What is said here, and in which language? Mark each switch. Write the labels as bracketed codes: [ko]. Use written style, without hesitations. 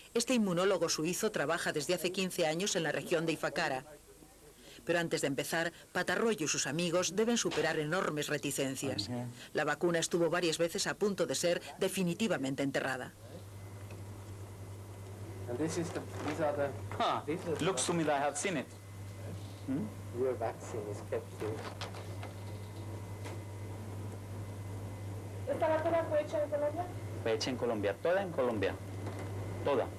[es] Este inmunólogo suizo trabaja desde hace 15 años en la región de Ifakara. Pero antes de empezar, Patarroyo y sus amigos deben superar enormes reticencias. La vacuna estuvo varias veces a punto de ser definitivamente enterrada. [en] Looks to me that I have seen it. Your vaccine is kept here. [es] ¿Esta vacuna fue hecha en Colombia? Fue hecha en Colombia, toda en Colombia, toda.